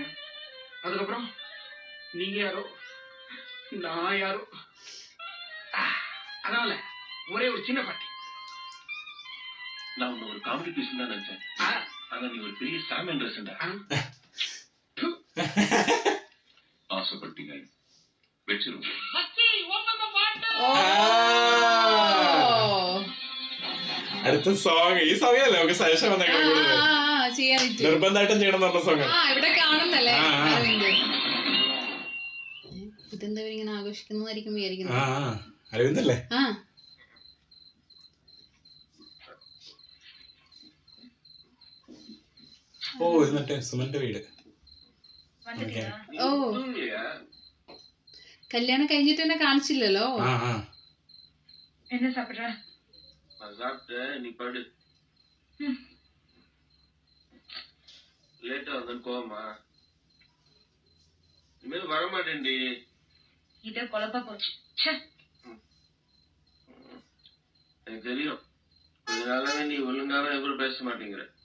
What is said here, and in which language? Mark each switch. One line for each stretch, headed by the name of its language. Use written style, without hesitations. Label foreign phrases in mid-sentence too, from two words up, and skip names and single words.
Tamil: அதுக்கப்புறம் நீங்க யாரோ நான் யாரோ. அதனால ஒரே ஒரு சின்ன பார்ட்டி. நான் உன்னை ஒரு
English: comedy piece
Tamil: தான் நினைச்சேன். ஆனா நீ ஒரு பெரிய சாம் இன்ட்ரெஸ்டா ஆசைப்பட்டீங்க. வச்சிருவோம்.
Malayalam: അടുത്ത സോങ് ഈ സമയമല്ലേ നമുക്ക് സജഷൻ വന്നേക്കാൻ കൂടുതൽ ചെയ്യാൻ പറ്റും. നിർബന്ധമായിട്ടും ചെയ്യണം എന്ന് പറഞ്ഞ സോങ്. ഇവിടെ കാണുന്നല്ലേ ആ, ആ. അരവിന്ദ്. ഇതെന്താ ഇവരിങ്ങനെ ആഘോഷിക്കുന്നതായിരിക്കും വിചാരിക്കുന്നത്. അരവിന്ദല്ലേ? ആ ഓ ഇത് മറ്റേ സുമന്റെ വീട്. ഓ കല്യാണം കഴിഞ്ഞിട്ട് തന്നെ കാണിച്ചില്ലല്ലോ.
Tamil: என்ன சாப்பிடுற? நான் சாப்பிட்டேன், நீ படு. லேட்டா வந்து கோவமா இனிமேல் வரமாட்டேன்டி. இதே குழப்பா போச்சு. ச்சே. எனக்கு தெரியும், கொஞ்ச நாளாவே நீ ஒழுங்காவே என் கூட பேச மாட்டேங்கிற.